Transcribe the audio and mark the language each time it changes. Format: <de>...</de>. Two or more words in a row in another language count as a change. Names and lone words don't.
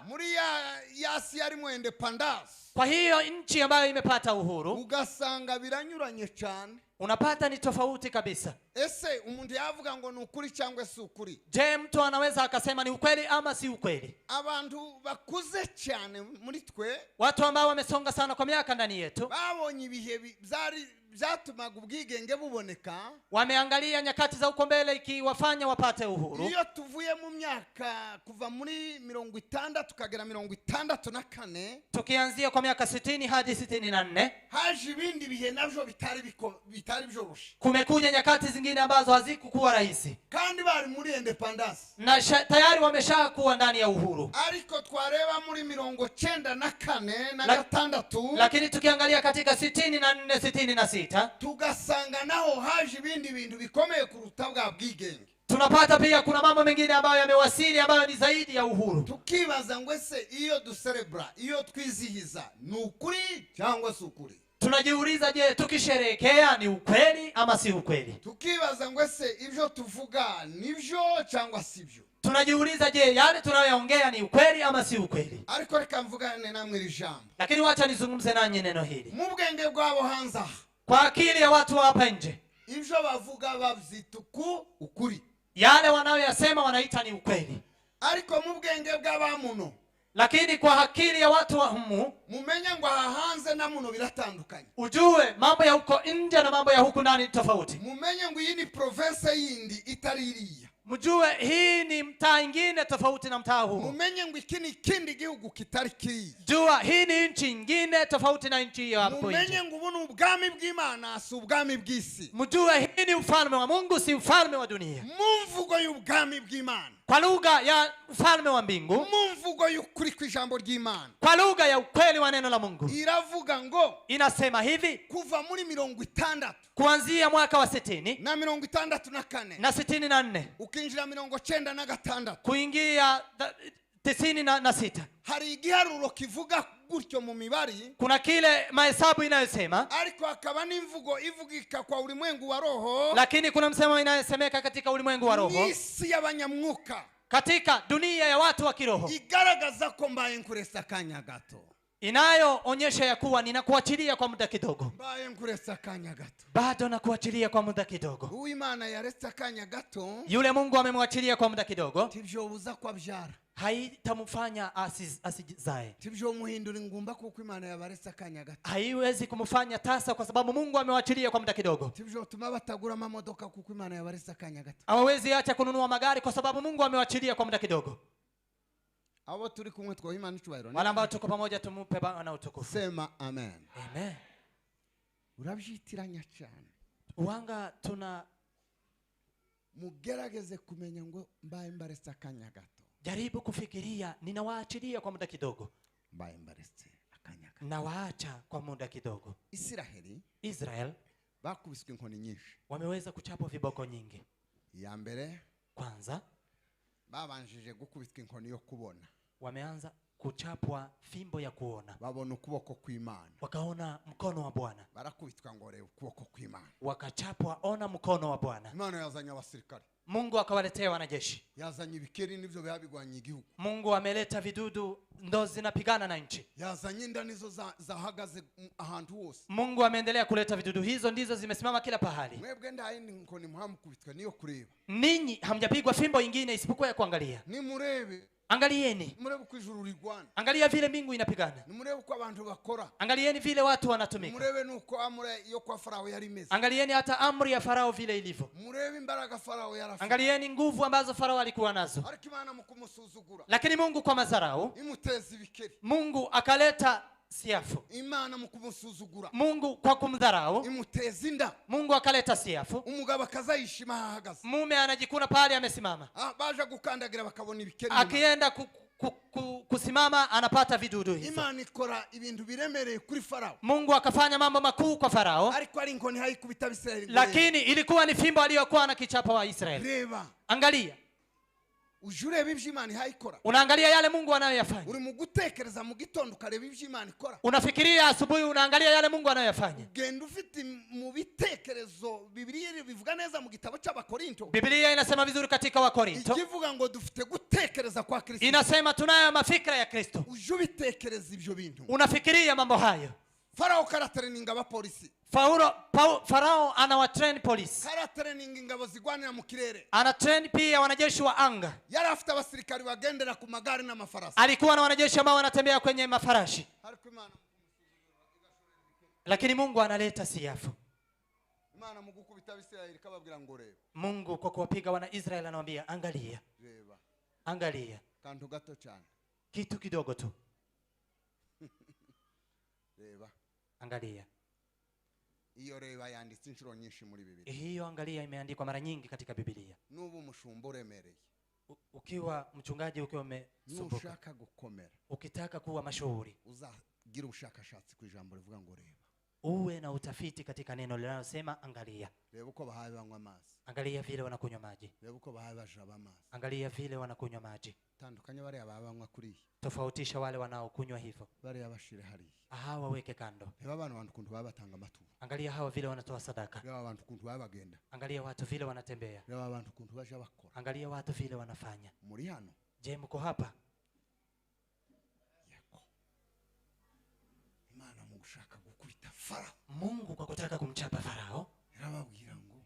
<rw>muri yasi yarimo independence,</rw> <sw>kwa hiyo nchi ambayo imepata uhuru,</sw> <rw>ugasanga biranyuranye cyane.</rw> <sw>unapata ni tofauti kabisa.</sw> <rw>Ese umuntu yavuga ngo ni ukuri cyangwa si ukuri?</rw> <sw>Je, mtu anaweza akasema ni ukweli ama si ukweli?</sw> <rw>Abantu bakuze cyane muri twe,</rw> <sw>Watu ambao wamesonga sana kwa miaka ndani yetu,</sw> <rw>babonye ibihe byatumaga ubwigenge buboneka,</rw> <sw>wameangalia nyakati za uko mbele ikiwafanya wapate uhuru.</sw> <rw>iyo tuvuye mu myaka kuva muri 60 tukagera 64,</rw> <sw>Tukianzia kwa miaka 60 hadi 64,</sw> <rw>haje ibindi bihe navyo bitari byoroshye,</rw> <sw>kumekuja nyakati zingine ambazo hazikuwa rahisi,</sw> <rw>kandi bari muri independence</rw> <sw>na tayari wameshakuwa ndani ya uhuru.</sw> <rw>ariko twareba muri 94 na gatandatu,</rw> <sw>Lakini tukiangalia katika 64 66,</sw> <rw>tugasanga naho haje ibindi bintu bikomeye kuruta bwa bwigenge.</rw> <sw>tunapata pia kuna mambo mengine ambayo yamewasili ambayo ni zaidi ya uhuru.</sw> <rw>Tukibaza ngo ese iyo duserebra, iyo twizihiza, ni ukuri cyangwa si ukuri?</rw> <sw>Tunajiuliza, je, tukisherehekea ni ukweli ama si ukweli?</sw> <rw>Tukibaza ngo ese ibyo tuvuga nibyo cyangwa si byo?</rw> <sw>Tunajiuliza, je, yale tunayoongea ni ukweli ama si ukweli?</sw> <rw>Ariko reka mvugane namwe iri jambo,</rw> <sw>Lakini wacha nizungumze nanyi neno hili</sw> <rw>mu bwenge bwabo hanze aha,</rw> <sw>kwa akili ya watu hapa nje.</sw> <rw>ibyo bavuga bavyita ukuri,</rw> <sw>Yale wanayoyasema wanaita ni ukweli,</sw> <rw>ariko mu bwenge bw'abamuno,</rw> <sw>lakini kwa akili ya watu wa humu,</sw> <rw>mumenye ngo aha hanze na muno biratandukanye.</rw> <sw>ujue mambo ya huko nje na mambo ya huku ndani ni tofauti.</sw> <rw>Mumenye ngo iyi ni province yindi itari iriya.</rw> <sw>Mjue hii ni mtaa ingine tofauti na mtaa huu.</sw> <rw>Mumenye ngo iki ni ikindi gihugu kitari kiriya.</rw> <sw>Jua hii ni nchi ingine tofauti na nchi ya hapo nje.</sw> <rw>Mumenye ngo ubu ni ubwami bw'Imana, si ubwami bw'isi.</rw> <sw>Mjue hii ni ufalme wa Mungu, si ufalme wa dunia.</sw> <rw>Mu mvugo y'ubwami bw'Imana,</rw> <sw>Kwa lugha ya ufalme wa mbingu,</sw> <rw>mu mvugo y'ukuri kw'ijambo ry'Imana,</rw> <sw>kwa lugha ya ukweli wa neno la Mungu,</sw> <rw>iravuga ngo</rw> <sw>inasema hivi:</sw> <rw>kuva muri 60</rw> <sw>kuanzia mwaka wa 60</sw> <rw>na 64</rw> <sw>na 64</sw> <rw>ukinjira 96</rw> <sw>kuingia 96,</sw> <rw>hari igiharuro kivuga gutyo mu mibari,</rw> <sw>kuna kile mahesabu inayosema,</sw> <rw>ariko hakaba n'imvugo ivugika kwa</rw> <sw>ulimwengu wa roho, lakini kuna msemo inayosemeka katika ulimwengu wa roho,</sw> <rw>n'isi y'abanyamwuka,</rw> <sw>katika dunia ya watu wa kiroho,</sw> <rw>igaragaza ko mbaye nkuresa akanya gato,</rw> <sw>inayoonyesha ya kuwa ninakuachilia kwa muda kidogo,</sw> <rw>mbaye nkuresa akanya gato.</rw> <sw>bado nakuachilia kwa muda kidogo.</sw> <rw>Uwimana yaretse akanya gato,</rw> <sw>Yule Mungu amemwachilia kwa muda kidogo,</sw> <rw>tivyobuza kwa byara,</rw> <sw>haitamfanya asizae,</sw> <rw>tivyomuhindura ingumba kuko Imana yabaretse akanya gato,</rw> <sw>haiwezi kumfanya tasa kwa sababu Mungu amewachilia kwa muda kidogo.</sw> <rw>tivyotuma batagura amamodoka kuko Imana yabaretse akanya gato.</rw> <sw>Hawawezi acha kununua magari kwa sababu Mungu amewachilia kwa muda kidogo.</sw> <rw>Abo turi kumwe twa Imana icubahiro,</rw> <sw>Wale ambao tuko pamoja tumupe Bwana utukufu. sema amen. Amen.</sw> <rw>Urabyitiranya cyane, Uwanga tuna mugerageze kumenya ngo mbaye mbaretse akanya gato,</rw> <sw>jaribu kufikiria, ninawaachilia kwa muda kidogo,</sw> <rw>mbaye mbaretse akanya gato.</rw> <sw>nawaacha kwa muda kidogo.</sw> <rw>Isiraheli</rw> <sw>Israel</sw> <rw>bakubiswe inkoni nyinshi.</rw> <sw>wameweza kuchapwa viboko nyingi.</sw> <rw>Ya mbere</rw> <sw>Kwanza</sw> <rw>babanjije gukubitwa inkoni yo kubona,</rw> <sw>wameanza kuchapwa fimbo ya kuona,</sw> <rw>babona ukuboko kw'Imana,</rw> <sw>wakaona mkono wa Bwana,</sw> <rw>barakubitwa ngo reba ukuboko kw'Imana.</rw> <sw>wakachapwa ona mkono wa Bwana.</sw> <rw>Imana yazanye abasirikare,</rw> <sw>Mungu akawaletea wanajeshi.</sw> <rw>yazanye ibikeri nivyo byabigwanya igihugu,</rw> <sw>Mungu ameleta vidudu ndo zinapigana na nchi.</sw> <rw>yazanye inda nizo zahagaze ahantu hose.</rw> <sw>Mungu ameendelea kuleta vidudu, hizo ndizo zimesimama kila pahali.</sw> <rw>Mwebwe ndayindi inkoni muhamukubitwa niyo kureba,</rw> <sw>Ninyi hamjapigwa fimbo ingine isipokuwa ya kuangalia.</sw> <rw>nimurebe,</rw> <sw>Angalieni,</sw> <rw>murebe uko ijuru rigwana,</rw> <sw>angalia vile mbingu inapigana,</sw> <rw>nimurebe uko abantu bakora,</rw> <sw>angalieni vile watu wanatumika,</sw> <rw>murebe nuko amure yo kwa Farao yari imeze,</rw> <sw>angalieni hata amri ya Farao vile ilivyo,</sw> <rw>murebe imbaraga Farao yarafite,</rw> <sw>angalieni nguvu ambazo Farao alikuwa nazo.</sw> <rw>ariko Imana mukumusuzugura</rw> <sw>Lakini Mungu kwa madharau,</sw> <rw>imuteza ibikeri,</rw> <sw>Mungu akaleta siafu.</sw> <rw>imana mu kumusuzugura</rw> <sw>Mungu kwa kumdharau,</sw> <rw>imuteza inda,</rw> <sw>Mungu akaleta siafu.</sw> <rw>umugabo akazayishima ahahagaze.</rw> <sw>Mume anajikuna pale amesimama,</sw> <rw>Baje gukandagira bakabona ibikeri.</rw> <sw>akienda kusimama anapata vidudu hizo.</sw> <rw>Imana ikora ibintu biremereye kuri Farao,</rw> <sw>Mungu akafanya mambo makuu kwa Farao,</sw> <rw>ariko ari inkoni hayikubita Abisirayeli.</rw> <sw>lakini ilikuwa ni fimbo aliyokuwa na kichapa wa Israeli.</sw> <rw>Reba,</rw> <sw>Angalia,</sw> <rw>uje ureba ibyo Imana ihayikora.</rw> <sw>unaangalia yale Mungu anayoyafanya.</sw> <rw>Uri mu gutekereza mu gitondo ukareba ibyo Imana ikora.</rw> <sw>Unafikiria asubuhi, unaangalia yale Mungu anayoyafanya.</sw> <rw>Genda ufite mu bitekerezo. Bibiliya bivuga neza mu gitabo cy'Abakorinto.</rw> <sw>Biblia inasema vizuri katika Wakorinto,</sw> <rw>Ikivuga ngo dufite gutekereza kwa Kristo.</rw> <sw>inasema tunayo mafikra ya Kristo.</sw> <rw>Uje ubitekereza ibyo bintu.</rw> <sw>Unafikiria mambo hayo.</sw> <rw>Farao karatereninga abapolisi,</rw> <sw>Farao anawatrain polisi,</sw> <rw>karatereninga ingabo zigwanira mu kirere.</rw> <sw>anatrain pia wanajeshi wa anga.</sw> <rw>Yari afite abasirikari bagendera ku magari n'amafarasi.</rw> <sw>Alikuwa na wanajeshi ambao wanatembea kwenye mafarashi,</sw> <rw>Ariko</rw> <sw>lakini Mungu analeta siafu.</sw> <rw>Imana mu gukubita Abisirayeli kababwira ngo reba.</rw> <sw>Mungu kwa kuwapiga wana Israeli anawaambia angalia,</sw> <rw>Reba.</rw> <sw>angalia,</sw> <rw>Kantu gato cyane.</rw> <sw>kitu kidogo tu,</sw> <rw>Reba.</rw> <sw>angalia.</sw> <rw>Iyo reba yanditse inshuro nyinshi muri Bibiliya.</rw> <sw>Hiyo angalia imeandikwa mara nyingi katika Biblia.</sw> <rw>Nubu umushumba uremereye,</rw> <sw>Ukiwa mchungaji, ukiwa umesumbuka,</sw> <rw>nushaka gukomera,</rw> <sw>ukitaka kuwa mashuhuri,</sw> <rw>uzagira ubushakashatsi ku ijambo rivuga ngo reba.</rw> <sw>uwe na utafiti katika neno linalosema angalia.</sw> <rw>Reba uko bahaye banywa amazi,</rw> <sw>Angalia vile wanakunywa maji,</sw> <rw>reba uko bahaye bajaba amazi.</rw> <sw>angalia vile wanakunywa maji.</sw> <rw>Tandukanya bariya banywa kuri,</rw> <sw>Tofautisha wale wanaokunywa hivyo,</sw> <rw>bariya bashire hariya.</rw> <sw>hawa weke kando.</sw> <rw>Reba abantu kuntu babatanga amaturo,</rw> <sw>Angalia hawa vile wanatoa sadaka,</sw> <rw>reba abantu kuntu babagenda,</rw> <sw>angalia watu vile wanatembea,</sw> <rw>reba abantu kuntu baje bakora.</rw> <sw>angalia watu vile wanafanya.</sw> <rw>Muri hano</rw> <sw>Je, mko hapa?</sw> <rw>yako Imana mu gushaka gukubita Farao,</rw> <sw>Mungu kwa kutaka kumchapa Farao,</sw> <rw>irababwira ngo</rw>